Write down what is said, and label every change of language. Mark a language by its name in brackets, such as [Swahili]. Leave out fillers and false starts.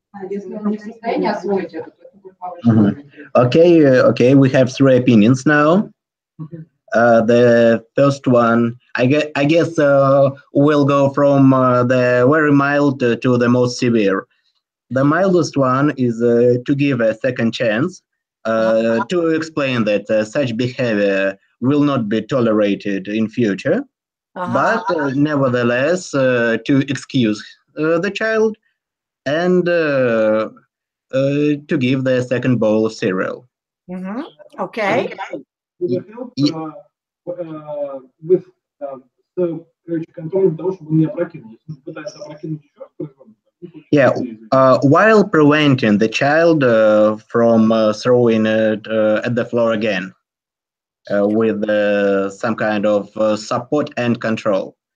[Russian] Если он не в состоянии освоить это, то это будет повышенный уровень. [English] Okay, we have three opinions now. The first one, I guess we'll go from the very mild to the most severe. The mildest one is to give a second chance, to explain that such behavior will not be tolerated in future, but nevertheless to excuse the child and to give the second bowl of cereal. Okay. With [Russian] контролем того, чтобы он не опрокинул. Если он пытается опрокинуть еще раз, [English] yeah, while preventing the child from throwing it at the floor again with some kind of support and control.